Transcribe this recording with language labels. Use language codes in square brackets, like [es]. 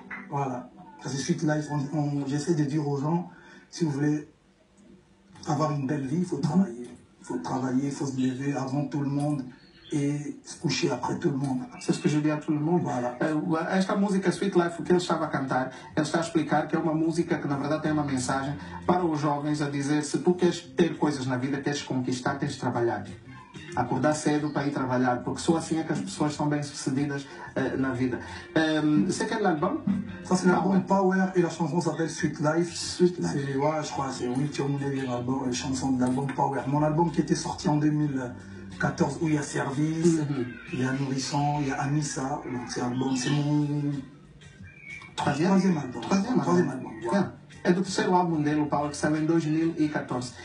[fr] Voilà, ça c'est Sweet Life. J'essaie de dire aux gens, si vous voulez avoir une belle vie, il faut travailler. Il faut travailler, il faut se lever avant tout le monde e se coucher après tout le monde. C'est ce que je dis à tout le monde. Voilà. [pt] Esta música Sweet Life, o que ele estava a cantar, ele está a explicar que é uma música que na verdade tem uma mensagem para os jovens a dizer: se tu queres ter coisas na vida, queres conquistar, tens de trabalhar. Acordar cedo para ir trabalhar, porque só assim é que as pessoas são bem-sucedidas na vida. [fr] C'est quel album? Ça c'est l'album Power et la chanson s'appelle Sweet Life. Sweet Life. Ouais, je crois, c'est 8e album, chanson de l'album Power. Mon album qui était sorti en 2014 où il y a Service, il y a Nourrisson, il y a Amissa. Donc c'est mon troisième album. Troisième album. Yeah. [pt] É do terceiro álbum dele, o Power, que saiu em 2014.